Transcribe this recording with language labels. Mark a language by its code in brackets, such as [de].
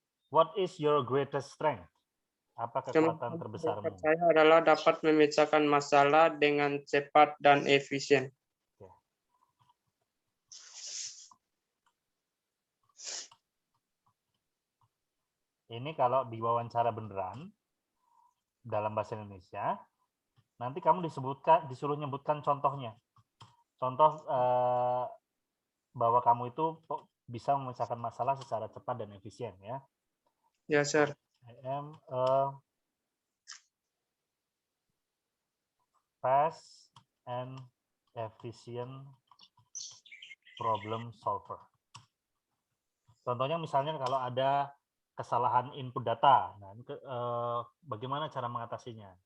[en] What is your greatest strength? [id] Apa kekuatan terbesarmu? Saya adalah dapat memecahkan masalah dengan cepat dan efisien. Ini kalau diwawancara beneran dalam bahasa Indonesia, nanti kamu disuruh nyebutkan contohnya. Contoh bahwa kamu itu bisa memecahkan masalah secara cepat dan efisien, ya. Ya, sir. [en] I am a fast and efficient problem solver. [id] Contohnya misalnya kalau ada kesalahan input data, nah, bagaimana cara mengatasinya?